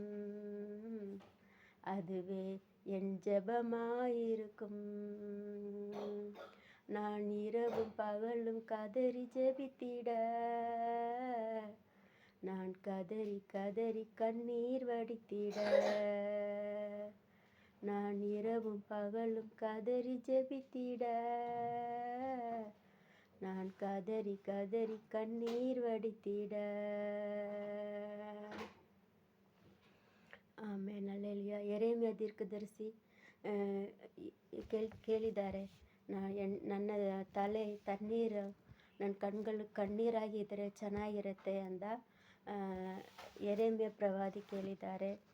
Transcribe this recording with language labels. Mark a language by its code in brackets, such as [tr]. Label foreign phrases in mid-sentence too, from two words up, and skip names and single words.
[ta] அதுவே என் ஜெபமாயிருக்கும், நான் இரவும் பகலும் கதறி ஜெபித்திட, நான் கதறி கதறி கண்ணீர் வடித்திட, நான் இரவும் பகலும் கதறி ஜெபித்திட, நான் கதறி கதறி கண்ணீர் வடித்திட. [kn] ಆಮೇಲೆ ಅಲ್ಲೆಲಿಯ ಎರೇಮಿಯ ದೀರ್ಘದರ್ಶಿ ಕೇಳಿದ್ದಾರೆ, ನನ್ನ ತಲೆ ತಣ್ಣೀರು ನನ್ನ ಕಣ್ಗಳು ಕಣ್ಣೀರಾಗಿದ್ದರೆ ಚೆನ್ನಾಗಿರುತ್ತೆ ಅಂತ ಎರೇಮಿಯ ಪ್ರವಾದಿ ಕೇಳಿದ್ದಾರೆ.